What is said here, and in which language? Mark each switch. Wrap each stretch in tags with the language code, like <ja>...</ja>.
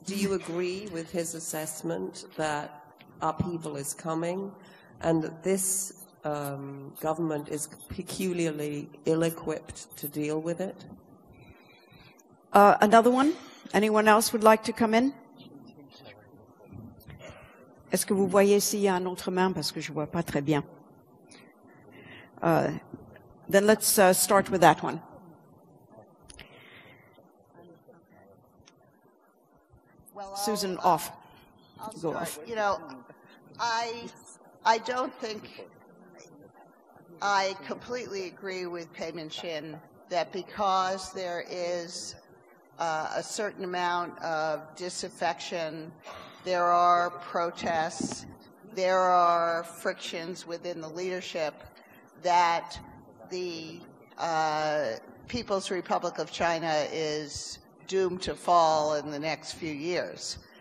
<en>Do you agree with his assessment that upheaval is coming and that this government is peculiarly ill-equipped to deal with it? Another one? Anyone else would like to come in?</en> <fr>Est-ce que vous voyez s'il y a un autre main, parce que je vois pas très bien.</fr> <en>Then let's start with that one. Well, Susan, off. I'll Go start. off. You know, I don't think I completely agree with Pei Min-Shin that because there is a certain amount of disaffection, there are protests, there are frictions within the leadership, that the People's Republic of China is doomed to fall in the next few years.</en>